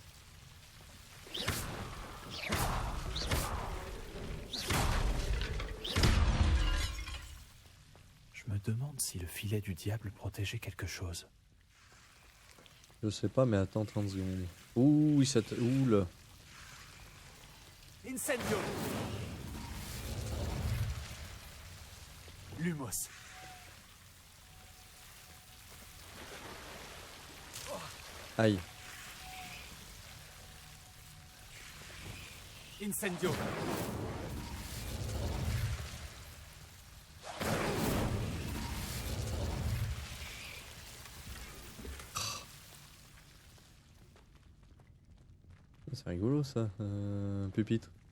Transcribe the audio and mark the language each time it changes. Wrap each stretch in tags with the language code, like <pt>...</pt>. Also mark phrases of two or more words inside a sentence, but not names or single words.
<fr>Je me demande si le filet du diable protégeait quelque chose. Je sais pas, mais attends 30 secondes. Ouh, ça te... Ouh là. Incendio. Lumos. Aïe. Incendio. C'est rigolo ça, pupitre.</fr>